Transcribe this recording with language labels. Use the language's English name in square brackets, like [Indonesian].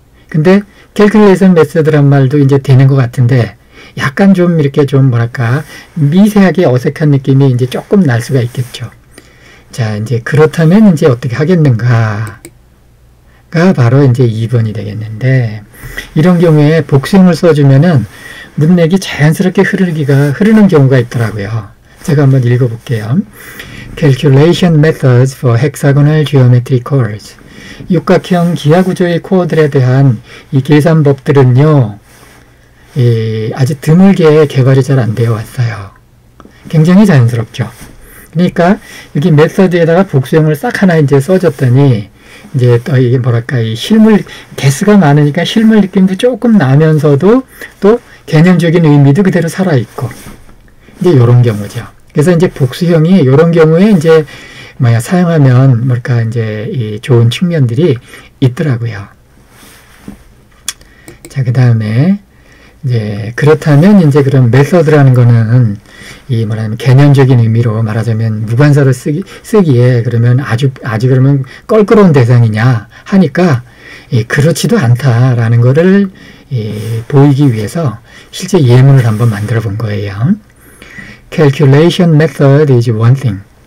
[Korean] 근데 캘큘레이션 메서드란 말도 이제 되는 것 같은데 약간 좀 이렇게 좀 뭐랄까 미세하게 어색한 느낌이 이제 조금 날 수가 있겠죠. 자, 이제 그렇다면 이제 어떻게 하겠는가가 바로 이제 2번이 되겠는데, 이런 경우에 복수형을 써주면은 문맥이 자연스럽게 흐르는 경우가 있더라고요. 제가 한번 읽어볼게요. [English] Calculation methods for hexagonal geometry chords. [Korean] 육각형 기하구조의 코어들에 대한 이 계산법들은요, 아주 드물게 개발이 잘 안 되어 왔어요. 굉장히 자연스럽죠. 그러니까 여기 메서드에다가 복수형을 싹 하나 이제 써줬더니 이제 또 이게 뭐랄까 이 실물 개수가 많으니까 실물 느낌도 조금 나면서도 또 개념적인 의미도 그대로 살아 있고 이제 이런 경우죠. 그래서 이제 복수형이 이런 경우에 이제 사용하면 뭐랄까 이제 이 좋은 측면들이 있더라고요. 자, 그 다음에 이제 그렇다면 이제 그런 메서드라는 거는 이 뭐라면 개념적인 의미로 말하자면 무관사를 쓰기에 그러면 아주 그러면 껄끄러운 대상이냐 하니까 그렇지도 않다라는 거를 보이기 위해서 실제 예문을 한번 만들어 본 거예요. [English] Calculation method is one thing.